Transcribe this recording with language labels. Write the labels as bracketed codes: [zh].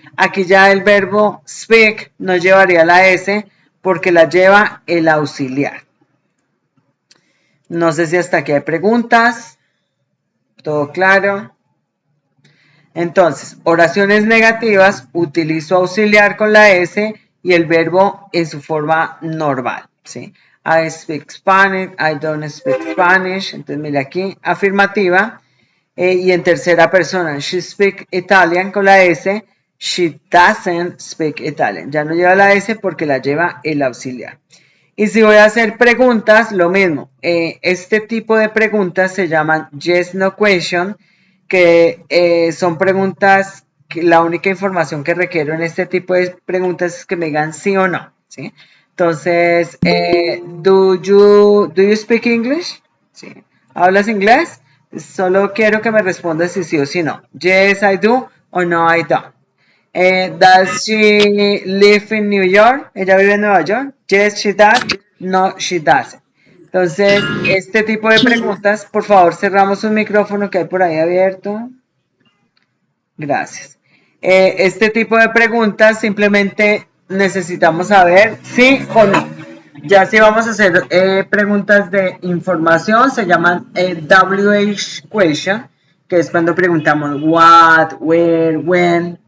[es] Aquí ya el verbo speak no llevaría la S porque la lleva el auxiliar. No sé si hasta aquí hay preguntas. ¿Todo claro? Entonces, oraciones negativas, utilizo auxiliar con la S y el verbo en su forma normal, ¿sí? [en] I speak Spanish, I don't speak Spanish. [es] Entonces, mira aquí, afirmativa. Y en tercera persona, [en] she speaks Italian [es] con la S, [en] she doesn't speak Italian. [es] Ya no lleva la S porque la lleva el auxiliar. Y si voy a hacer preguntas, lo mismo. Este tipo de preguntas se llaman yes, no question, que son preguntas que la única información que requiero en este tipo de preguntas es que me digan sí o no, ¿sí? Entonces, [en] do you speak English? [es] ¿sí? ¿Hablas inglés? Solo quiero que me respondas si sí o si no. [en] Yes, I do [es] o [en] no, I don't. Does she live in New York? [es] ¿Ella vive en Nueva York? [en] Yes, she does. No, she doesn't. [es] Entonces, este tipo de preguntas, por favor, cerramos un micrófono que hay por ahí abierto. Gracias. Este tipo de preguntas simplemente necesitamos saber sí o no. Ya si vamos a hacer preguntas de información, se llaman WH question, que es cuando preguntamos what, where, when.